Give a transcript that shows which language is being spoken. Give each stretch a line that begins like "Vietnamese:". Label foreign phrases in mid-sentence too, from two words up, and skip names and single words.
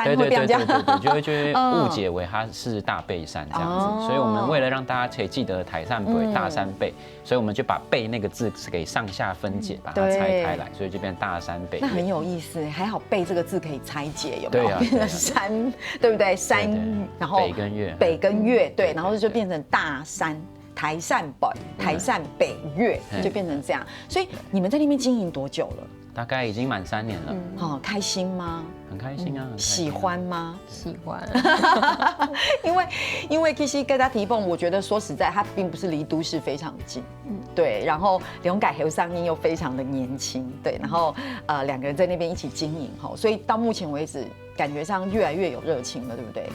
Chinese: 對，就會誤解為它是大背山這樣子。所以我們為了讓大家可以記得台山北、大山背，所以我們就把背那個字給上下分解，把它拆開來，所以就變大山北。那很有意思，還好背這個字可以拆解，有沒有？變成山，對不對？山，然後北跟岳，對，然後就變成大山。台山北岳就變成這樣，所以你們在那邊經營多久了？大概已经满3年了。好，开心吗？很开心啊，很开心喜欢吗？喜欢。因为其实跟他提蹦，我觉得说实在，它并不是离都市非常近，对，然后龙改和尚英又非常的年轻，对，然后2个人在那边一起经营哈，所以到目前为止，感觉上越来越有热情了，对不对？